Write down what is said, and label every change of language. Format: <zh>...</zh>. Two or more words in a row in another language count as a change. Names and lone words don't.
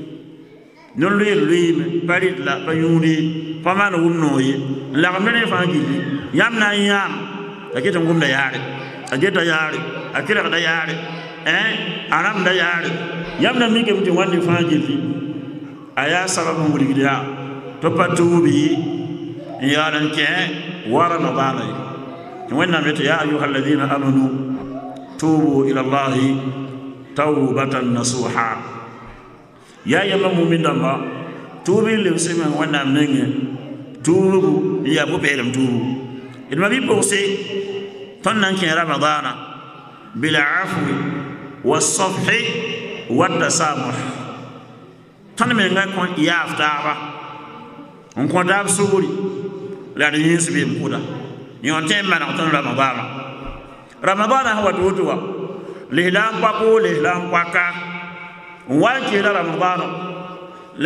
<mos>non-loeeme pa rɩtla pa yũude pa maan wʋm noog ye n lagem ne fãa gilli yãmb na n yãam a ket n wʋmda yaare a geta yaare a kelgda yaare a rãmda yaare yãmb na mikame tɩ wãnde fãa gilli a yaa sabab n wilgd yaa tɩ pa tuubi n yaal n kẽ wa ramadana ye tɩ wẽnnaam yetɩ</mos> <ar>يا أيها الذين آمنوا توبوا إلى الله توبة نصوحا</ar> <mos>yaa yãmba mumin dãmba tuubi lebsme wẽnnaam nengẽ tuubgu n yaa pʋ-pɛɛlem tuubgu d ma bɩ pʋgse tõnd na n kẽ ramadana</mos> <ar>بالعفو والصفح والتسامح</ar> <mos>tõnd menga kõ yaaf taaba n kõ daab sugri la d yĩns beem kʋda yõ tẽ n maneg tõnd ramadana ramadana sẽn wat woto wa lislaam pak wo lislaam paka n wa n keela ramadana la</mos>